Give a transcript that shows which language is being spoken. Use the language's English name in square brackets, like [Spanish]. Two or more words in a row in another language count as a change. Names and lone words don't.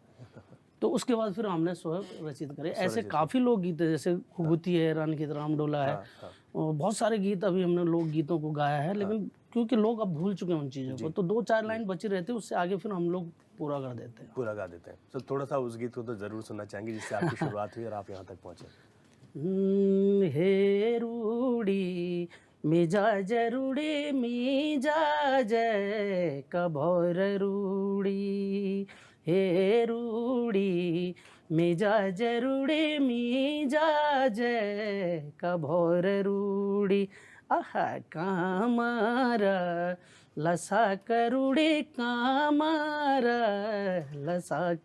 [Hindi] तो उसके बाद फिर हमने स्वयं रचित करे। ऐसे काफ़ी लोक गीत है, जैसे घुघुती है, रानी की राम डोला है, और बहुत सारे गीत अभी हमने लोक गीतों को गाया है, लेकिन क्योंकि लोग अब भूल चुके हैं उन चीज़ों को, तो 2-4 लाइन बची रहती है, उससे आगे फिर हम लोग पूरा कर देते हैं, पूरा गा देते हैं। तो थोड़ा सा उस गीत को तो ज़रूर सुनना चाहेंगे जिससे आपकी शुरुआत हुई और आप यहाँ तक पहुँचे। [Kumaoni] हे रूड़ी मिजाज रूड़ी मिजाज कभोर रूड़ी, हे रूड़ी मिजाज रूड़ी मिजाज कभोर रूड़ी, आहा कामारा लसा करुड़े कामारा लसा